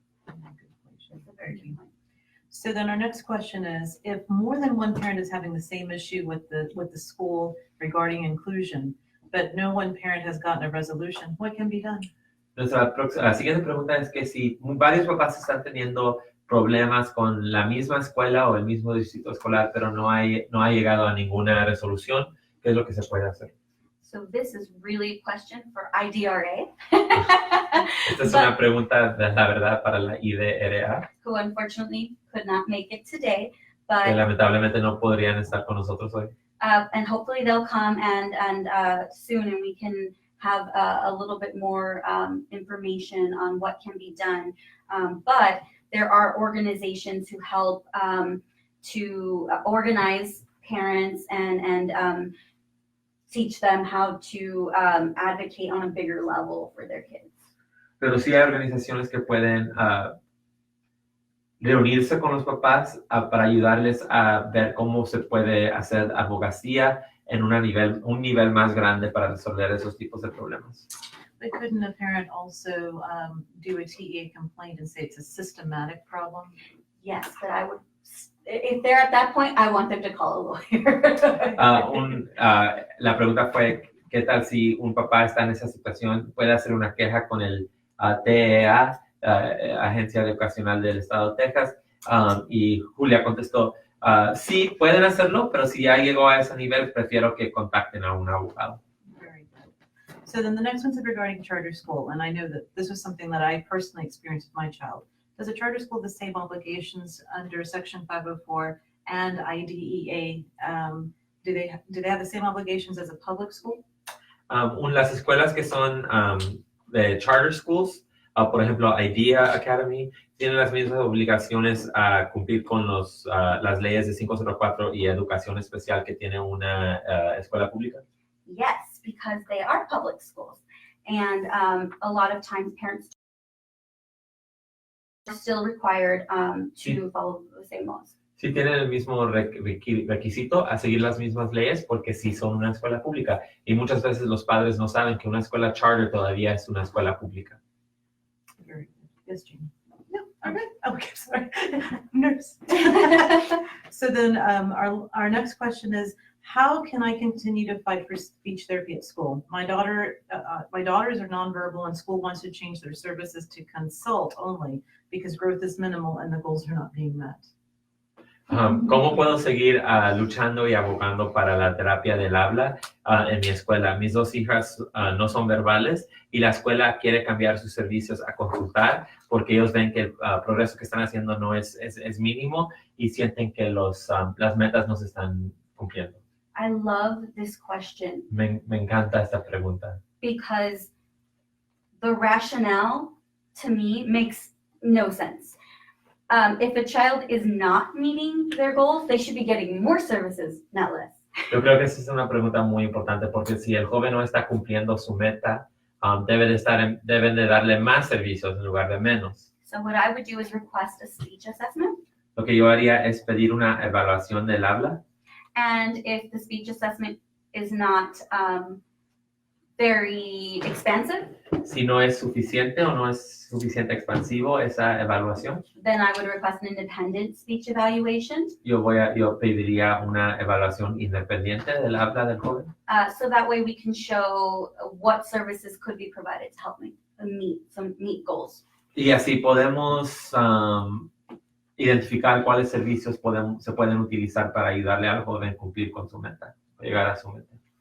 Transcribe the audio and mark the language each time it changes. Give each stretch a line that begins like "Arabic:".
English: That's a very good point. So then our next question is, if more than one parent is having the same issue with the school regarding inclusion, but no one parent has gotten a resolution, what can be done?
Spanish: La siguiente pregunta es que si varios papás están teniendo problemas con la misma escuela o el mismo distrito escolar, pero no ha llegado a ninguna resolución, ¿qué es lo que se puede hacer?
English: So this is really a question for IDRA.
Spanish: Esta es una pregunta, la verdad, para la IDRA,
English: Who unfortunately could not make it today,
Spanish: que
English: but
Spanish: lamentablemente no podrían estar con nosotros hoy.
English: and hopefully they'll come and soon, and we can have a little bit more information on what can be done. But there are organizations who help to organize parents and teach them how to advocate on a bigger level for their kids.
Spanish: Pero sí hay organizaciones que pueden reunirse con los papás para ayudarles a ver cómo se puede hacer abogacía en un nivel más grande para resolver esos tipos de problemas.
English: But couldn't a parent also do a TEA complaint and say it's a systematic problem? Yes, but I would, if they're at that point, I want them to call a lawyer.
Spanish: La pregunta fue, ¿qué tal si un papá está en esa situación? ¿Puede hacer una queja con el TEA, Agencia Educacional del Estado de Texas? Y Julia contestó, sí, pueden hacerlo, pero si ya llegó a ese nivel, prefiero que contacten a un abogado.
English: Very good. So then the next one's regarding charter school, and I know that this was something that I personally experienced with my child. Does a charter school have the same obligations under Section 504 and IDEA? Do they have the same obligations as a public school?
Spanish: Las escuelas que son de charter schools, por ejemplo, IDEA Academy, tienen las mismas obligaciones a cumplir con las leyes de 504 y educación especial que tiene una escuela pública.
English: Yes, because they are public schools. And a lot of times parents are still required to follow the same laws.
Spanish: Sí tienen el mismo requisito a seguir las mismas leyes porque sí son una escuela pública. Y muchas veces los padres no saben que una escuela charter todavía es una escuela pública.
English: Very good. Yes, Jean. No, all right. Okay, sorry. Nurse. So then our next question is, how can I continue to fight for speech therapy at school? My daughters are nonverbal and school wants to change their services to consult only because growth is minimal and the goals are not being met.
Spanish: ¿Cómo puedo seguir luchando y abogando para la terapia del habla en mi escuela? Mis dos hijas no son verbales y la escuela quiere cambiar sus servicios a consultar porque ellos ven que el progreso que están haciendo no es mínimo y sienten que las metas no se están cumpliendo.
English: I love this question.
Spanish: Me encanta esta pregunta.
English: Because the rationale to me makes no sense. If a child is not meeting their goals, they should be getting more services, not less.
Spanish: Yo creo que esa es una pregunta muy importante porque si el joven no está cumpliendo su meta, deben de darle más servicios en lugar de menos.
English: So what I would do is request a speech assessment.
Spanish: Lo que yo haría es pedir una evaluación del habla.
English: And if the speech assessment is not very expansive,
Spanish: Si no es suficiente o no es suficiente expansivo esa evaluación,
English: then I would request an independent speech evaluation.
Spanish: yo pediría una evaluación independiente del habla del joven.
English: So that way we can show what services could be provided to help meet goals.
Spanish: Y así podemos identificar cuáles servicios se pueden utilizar para ayudarle al joven a cumplir con su meta, llegar a su meta.